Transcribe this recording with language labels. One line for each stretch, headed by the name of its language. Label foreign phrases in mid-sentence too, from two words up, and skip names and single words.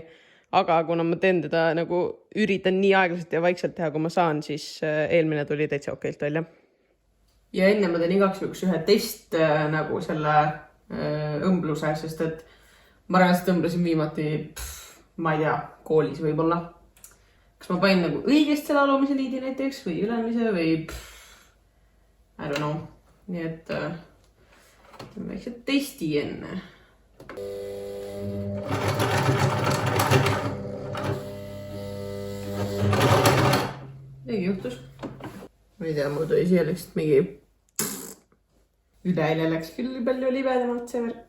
Estonian: Aga kuna ma teen teda nagu üritan nii aeglaselt ja vaikselt teha, kui ma saan, siis eelmine tuli täitsa okeilt välja. Ja enne ma teen igaks juhuks ühe test nagu selle õmbluse, sest et ma reaalselt õmblesin viimati, ma ei tea, koolis võib-olla. Kas ma panin nagu õigest selle alumise liidi näiteks või ülemise või
English: I don't know.
Estonian: Nii et väikse testi enne. Midagi juhtus. Ma ei tea, mul tuli siia lihtsalt mingi üleeile läks küll palju libedamalt see värk.